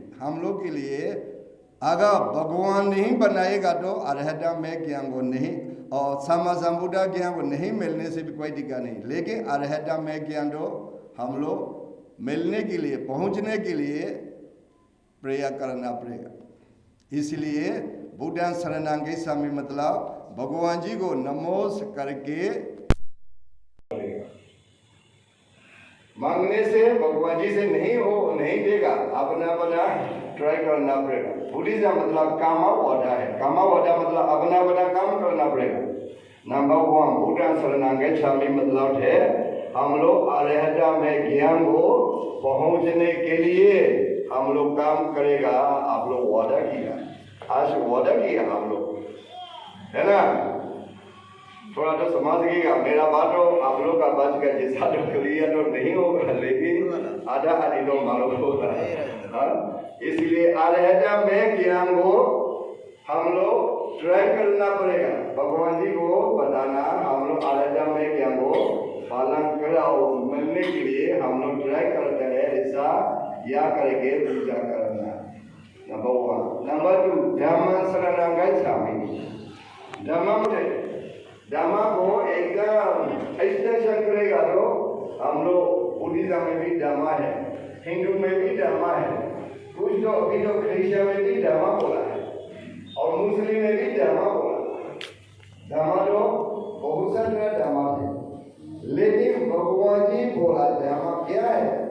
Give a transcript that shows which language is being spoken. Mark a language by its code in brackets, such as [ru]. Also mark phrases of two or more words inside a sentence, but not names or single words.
[hi] हम लोग के लिए अगर भगवान नहीं बनाएगा तो अरहदा में ज्ञान को नहीं, और [pi] सम्मा संबुद्ध [hi] ज्ञान को नहीं मिलने से भी कोई दिक्कत नहीं। लेकिन अरहदा में ज्ञान तो हम लोग मिलने के लिए, पहुंचने के लिए प्रयास करना पड़ेगा। इसलिए [pi] बुद्ध शरणं गच्छामि [hi] मतलब भगवान जी को नमस्कार करके मांगने से भगवान जी से नहीं देगा, अपना ट्राई करना पड़ेगा। बुद्धिज्म मतलब कामावादा है। कामावादा मतलब अपना काम करना पड़ेगा। नंबर 1 [pi] बुद्ध शरणं गच्छामि [hi] मतलब है हम लोग अरहदा में ज्ञान को पहुंचने के लिए हम लोग काम करेगा। आप लोग वादा किया, आज वादा किया हम लोग, है ना? थोड़ा तो समझिएगा मेरा बात। तो आप लोग का बात का जैसा तो क्लियर तो नहीं होगा, लेकिन आधा आधी तो मालूम होगा। इसलिए अरहदा में ज्ञान को हम लोग ट्राई करना पड़ेगा। भगवान जी को बताना हम लोग अरहदा में ज्ञान को पालन कराओ, मिलने के लिए हम लोग ट्राई करते हैं। ऐसा या करके पूजा करना, नंबर 1। [pi] नंबर 2 धम्म शरणं गच्छामि। [hi] धम्म को एकदम एक्सटेंशन करेगा तो हम लोग बुद्धिज्म में भी धम्म है, हिंदू में भी धम्म है, कुछ तो अभी तो क्रिश्चियन में भी धम्म बोला है, और मुस्लिम में भी धम्म बोला। धम्म तो बहुत सारे धम्म है, लेकिन भगवान जी बोला धम्म क्या है?